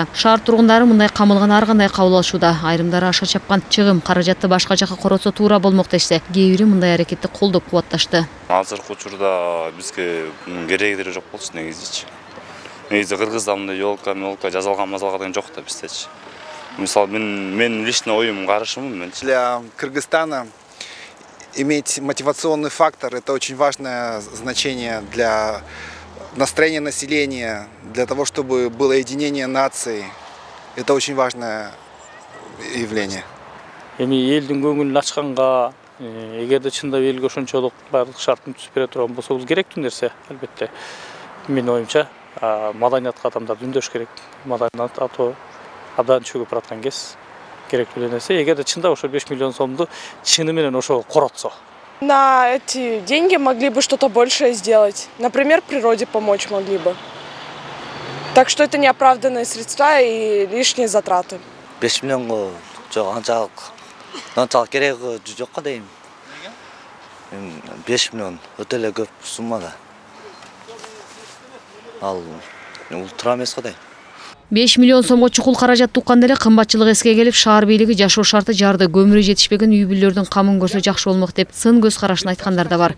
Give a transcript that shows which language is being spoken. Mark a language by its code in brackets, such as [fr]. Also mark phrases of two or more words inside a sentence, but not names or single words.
[ky] Шаар тургундары мындай камылган ар кандай кабыл алышууда. Айрымдары аша чапкан чыгым каражатты башка жака коротсо туура болмок дешсе, кээ бири мындай аракетти колдоп кубатташты. Азыркы учурда бизге керегири жок болчу негизичи. Негизи Кыргызда мындай елка жасалган деген жок да биздечи. Мисалы, мен лично оюм карашымын. [ru] Для Кыргызстана иметь мотивационный фактор – это очень важное значение для настроения населения, для того, чтобы было единение нации. Это очень важное явление. [ky] Элдин көңүлүн ачканга, эгерде чындап элге ошончолук баардык шарттын түзүп бере турган болсо, бул керектүү нерсе, албетте. Менин оюмча, маданиятка адамдар үндөш керек. Маданият атоо абдан чөгүп бараткан кез керектүү нерсе. Эгерде чындап ошо 5 миллион сомду чыны менен ошо коротсо. [ru] На эти деньги могли бы что-то большее сделать. Например, природе помочь могли бы. Так что это неоправданные средства и лишние затраты. [ky] 5 миллионго анчалык кереги жок го дейм. 5 миллион өтө эле көп сумма да. Ал ултра эмес го дейм. 5 миллион сомго чукул каражат тукканда эле кымбатчылык эске келип, шаар бийлиги жашоо шарты жарды, көмүрү жетишпеген үй бүлөлөрдүн камын көрсө жакшы болмок деп сын көз карашын айткандар да бар.